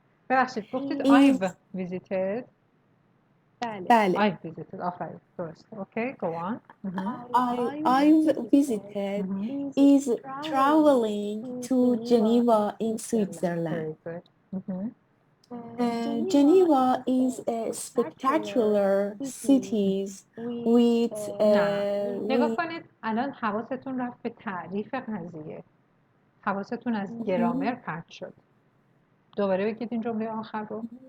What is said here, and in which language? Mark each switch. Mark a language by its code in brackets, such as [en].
[fa] ببخشید گفتید [en] I've visited. [fa] بله. [en] I've visited. [fa] آفرین درست. [en] Okay, go on. I've visited is traveling to Geneva in Switzerland. Very good. Geneva is a spectacular city with [fa] نگاه کنید الان حواستون رفت به تعریف قضیه. حواستون از گرامر پرت شد. دوباره بگید این جمله آخر رو.